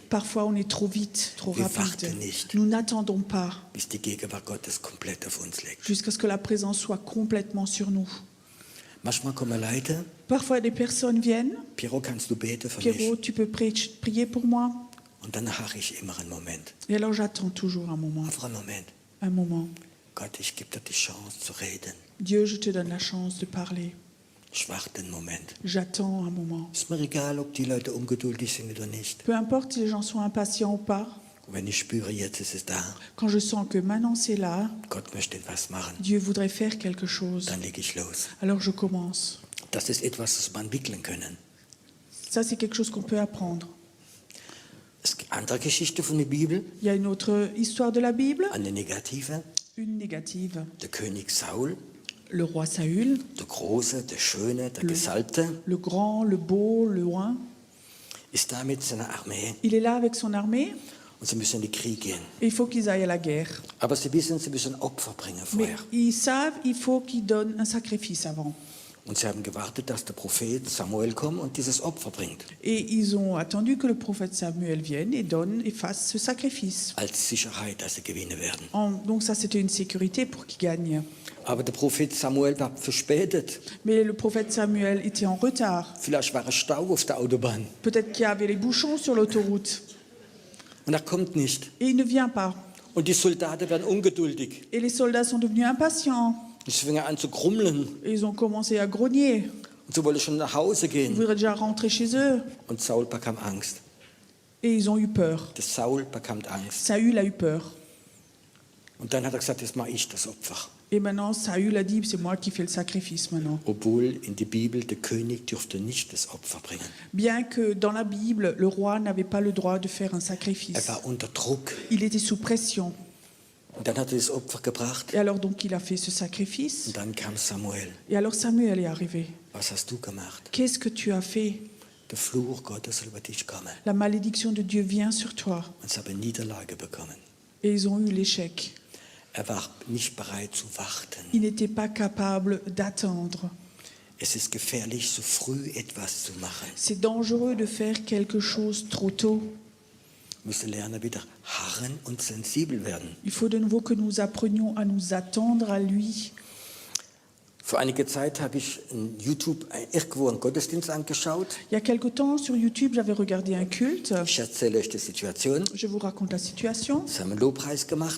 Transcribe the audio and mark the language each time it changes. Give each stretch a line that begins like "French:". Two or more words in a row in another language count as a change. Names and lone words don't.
French: Parfois, on est trop vite, trop
German: Wir
French: rapide.
German: warten nicht.
French: Nous n'attendons pas
German: bis die Gegenwart Gottes komplett auf uns liegt.
French: jusqu'à ce que la présence soit complètement sur nous.
German: Manchmal kommen Leute,
French: Parfois, des personnes viennent.
German: Piero, kannst du beten für
French: Pierrot,
German: mich?
French: tu peux prier pour moi?
German: Und dann harre ich immer einen Moment.
French: Et alors, j'attends toujours un moment.
German: Einfach einen Moment.
French: Un moment.
German: Gott, ich gebe dir die Chance zu reden.
French: Dieu, je te donne la chance de parler.
German: Ich warte einen Moment.
French: J'attends un moment.
German: Ist mir egal, ob die Leute ungeduldig sind oder nicht.
French: Peu importe si les gens sont impatients ou pas,
German: Und wenn ich spüre, jetzt ist es da,
French: quand je sens que maintenant c'est là,
German: Gott möchte etwas machen,
French: Dieu voudrait faire quelque chose,
German: dann lege ich los.
French: alors je commence.
German: Das ist etwas, das wir entwickeln können.
French: Ça, c'est quelque chose qu'on peut apprendre.
German: Es gibt andere Geschichte von der Bibel,
French: Il y a une autre histoire de la Bible,
German: eine negative.
French: une négative.
German: Der König Saul,
French: Le roi Saül,
German: der Große, der Schöne, der Gesalbte,
French: le grand, le beau, le loin,
German: ist da mit seiner Armee
French: il est là avec son armée
German: und sie müssen in den Krieg gehen.
French: et il faut qu'ils aillent à la guerre.
German: Aber sie wissen, sie müssen Opfer bringen
French: Mais
German: vorher.
French: ils savent, il faut qu'ils donnent un sacrifice avant.
German: Und sie haben gewartet, dass der Prophet Samuel kommt und dieses Opfer bringt.
French: Et ils ont attendu que le prophète Samuel vienne et fasse ce sacrifice.
German: Als Sicherheit, dass sie gewinnen werden.
French: Donc ça, c'était une sécurité pour qu'ils gagnent.
German: Aber der Prophet Samuel war verspätet.
French: Mais le prophète Samuel était en retard.
German: Vielleicht war es Stau auf der Autobahn.
French: Peut-être qu'il y avait les bouchons sur l'autoroute.
German: Und er kommt nicht.
French: Et il ne vient pas.
German: Und die Soldaten werden ungeduldig.
French: Et les soldats sont devenus impatients.
German: Und sie fingen an zu grummeln.
French: Et ils ont commencé à grogner.
German: Und sie wollten schon nach Hause
French: Ils
German: gehen.
French: voudraient déjà rentrer chez eux.
German: Und Saul bekam Angst.
French: Et ils ont eu peur.
German: Der Saul bekam Angst.
French: Saül a eu peur.
German: Und dann hat er gesagt, jetzt mache ich das Opfer.
French: Et maintenant, Saül a dit, c'est moi qui fais le sacrifice maintenant.
German: Obwohl in der Bibel der König dürfte nicht das Opfer bringen.
French: Bien que dans la Bible, le roi n'avait pas le droit de faire un
German: Er
French: sacrifice.
German: war unter Druck.
French: Il était sous pression.
German: Und dann hat er das Opfer gebracht.
French: Et alors donc, il a fait ce sacrifice.
German: Und dann kam Samuel.
French: Et alors Samuel est arrivé.
German: Was hast du gemacht?
French: Qu'est-ce que tu as fait?
German: Der Fluch Gottes soll über dich kommen.
French: La malédiction de Dieu vient sur toi.
German: Und sie haben Niederlage bekommen.
French: Et ils ont eu l'échec.
German: Er war nicht bereit zu warten.
French: Ils n'étaient pas capables d'attendre.
German: Es ist gefährlich, so früh etwas zu machen.
French: C'est dangereux de faire quelque chose trop tôt.
German: Wir müssen lernen, wieder harren und sensibel werden.
French: Il faut de nouveau que nous apprenions à nous attendre à lui.
German: Vor einiger Zeit habe ich in YouTube irgendwo einen Gottesdienst angeschaut.
French: Il y a quelque temps, sur YouTube, j'avais regardé un culte.
German: Ich erzähle euch die Situation.
French: Je vous raconte la situation.
German: Sie haben einen Lobpreis gemacht.